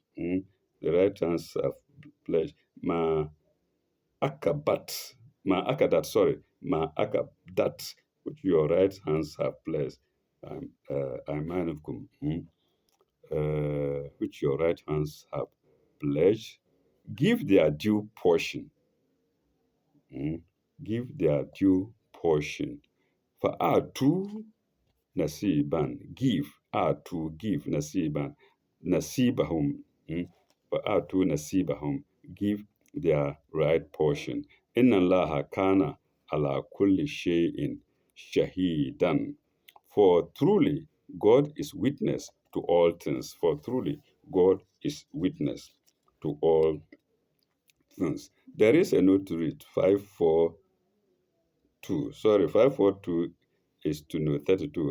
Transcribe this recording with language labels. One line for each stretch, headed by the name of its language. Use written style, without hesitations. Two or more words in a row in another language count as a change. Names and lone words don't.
English: The right hands have pledged.
Arabic: ما عقدت,
English: which your right hands have pledged. Aymanukum, which your right hands have pledged. Give their due portion. Give their due portion.
Arabic: فآتوا نصيبا,
English: give nasibahum.
Arabic: فآتوا نصيبهم,
English: give their right portion.
Arabic: إن الله كان على كل شيء شهيدا.
English: For truly God is witness to all things. For truly God is witness to all things. There is a note to read, 542. Sorry, 542 is to note 32.